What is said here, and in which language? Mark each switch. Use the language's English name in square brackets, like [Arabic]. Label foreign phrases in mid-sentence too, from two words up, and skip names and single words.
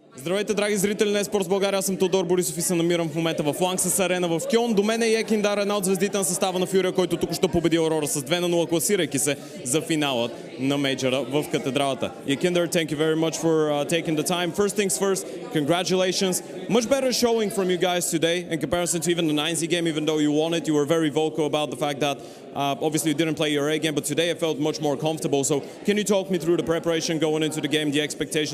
[Bulgarian] Здравейте, драги зрители на Спорт България, аз съм Тодор Борисов и се намирам в момента в Ланксес арена в Кьолн. До мен е Yekindar, една от звездите на състава на FURIA, който тук ще победи Aurora с 2-0, класирайки се за финалът на мейджора в катедралата. [English] Yekindar, thank you very much for taking the time. First things first, congratulations. Much better showing from you guys today in comparison to even the 9Z game, even though you won it. You were very vocal about the fact that obviously you didn't play your A game, but today I felt much more comfortable. So can you talk me through the preparation going into the game, the expectations?